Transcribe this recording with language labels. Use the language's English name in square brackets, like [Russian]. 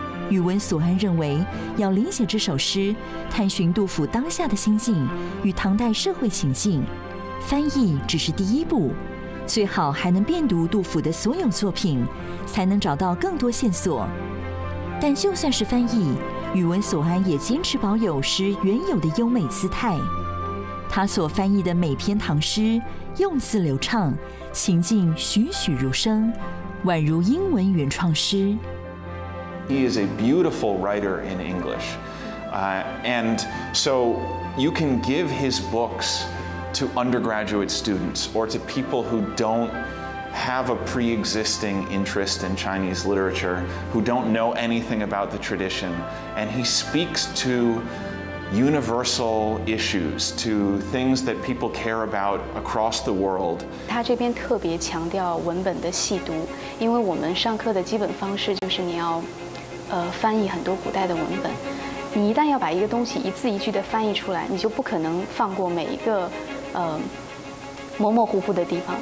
[Chinese] 宇文所安认为，要理解这首诗，探寻杜甫当下的心境与唐代社会情境，翻译只是第一步，最好还能遍读杜甫的所有作品，才能找到更多线索。但就算是翻译，宇文所安也坚持保有诗原有的优美姿态。他所翻译的每篇唐诗，用字流畅，情境栩栩如生，宛如英文原创诗。 [English] He is a beautiful writer in English, and so you can give his books to undergraduate students or to people who don't have a pre-existing interest in Chinese literature, who don't know anything about the tradition, and he speaks to universal issues, to things that people care about across the world. [Chinese] 他这边特别强调文本的细读，因为我们上课的基本方式就是你要，翻译很多古代的文本。你一旦要把一个东西一字一句的翻译出来，你就不可能放过每一个，模模糊糊的地方。